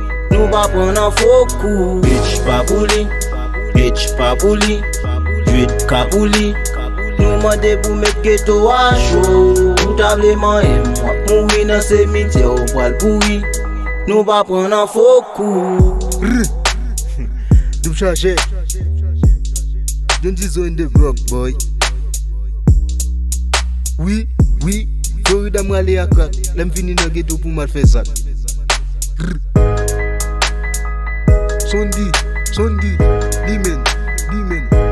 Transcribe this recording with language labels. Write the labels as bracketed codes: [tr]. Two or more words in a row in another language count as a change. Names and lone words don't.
[ht] Nou pa pran nan fo kou. Bitch pa pou li, bitch pa pou li, dwit ka pou li. Nou mande pou met geto a chou. Ou ta vle manye, m ap mouri nan semitye ou pral pouri. Nou pa pran nan fo kou. [en] Rrr. Double charge. Don't disown the rock, boy. [ht] Wi, wi, Florida m rale a kak, lè m vini nan geto pou mal fè zak. Rrr. Sondi, sondi, li men, li men.